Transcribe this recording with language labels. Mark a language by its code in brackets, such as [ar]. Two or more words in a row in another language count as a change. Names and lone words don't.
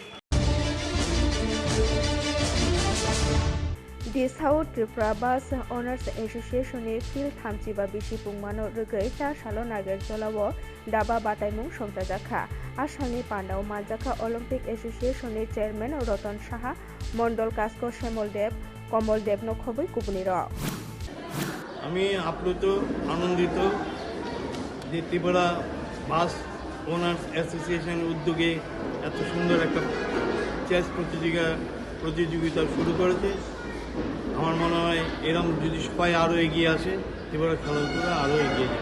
[trp] The South Tripura Bus Owners Association ni Phil Thamchiba Bisi Pungmano Rugei Ta Salo Nager Jolao Daba Bataimung Somtajakha Asalni Pandao Manjaka Olympic Association ni Chairman Rotan Saha Mondol Kasko Komol Dev no Khoboi Kubuniro [bn] আমি আপ্লুত আনন্দিত যে ত্রিপুরা বাস ওনার্স অ্যাসোসিয়েশন উদ্যোগে এত সুন্দর একটা চেস প্রতিযোগিতা শুরু করেছে। আমার মনে হয় এরকম যদি সবাই আরও এগিয়ে আসে ত্রিপুরা খেলাধুলা আরও এগিয়ে যাবে।